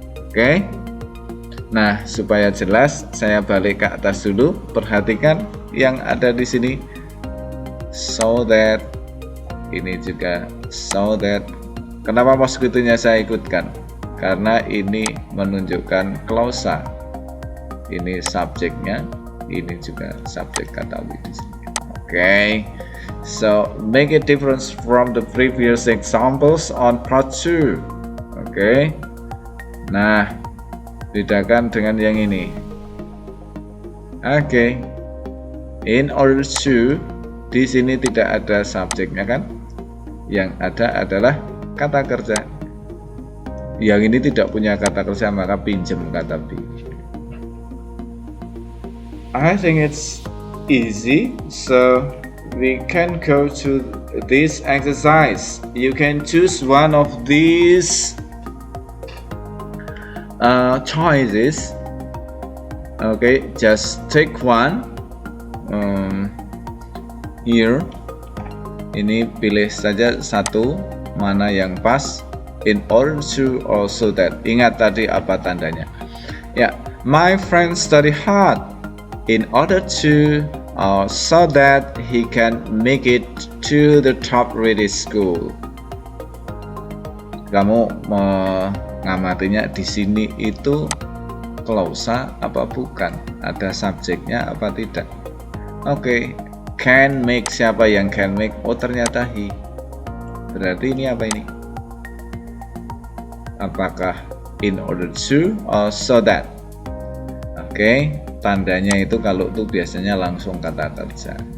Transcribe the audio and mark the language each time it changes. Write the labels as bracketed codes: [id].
[id] Oke. Nah, supaya jelas, saya balik ke atas dulu. Perhatikan yang ada di sini. So that, ini juga so that. Kenapa mosquitonya saya ikutkan? Karena ini menunjukkan klausa. Ini subjeknya, ini juga subjek kata we di sini. [en] Okay, so make a difference from the previous examples on part 2. [id] Okay, nah bedakan dengan yang ini. Okay, in order to, di sini tidak ada subjeknya kan? Yang ada adalah kata kerja. Yang ini tidak punya kata kerja, maka pinjam kata be. [en] I think it's easy, so we can go to this exercise. You can choose one of these choices. Okay, just take one. Here, [id] ini pilih saja satu, mana yang pas. [en] In order to, or so that. [id] Ingat tadi apa tandanya? Ya, [en] my friend study hard in order to, so that he can make it to the top rated school. [id] Kamu mengamatinya di sini itu klausa apa bukan? Ada subjeknya apa tidak? Oke, [en] can make, [id] siapa yang can make? Oh, ternyata he. Berarti ini apa ini? Apakah in order to or so that? Oke, tandanya itu kalau itu biasanya langsung kata kerja.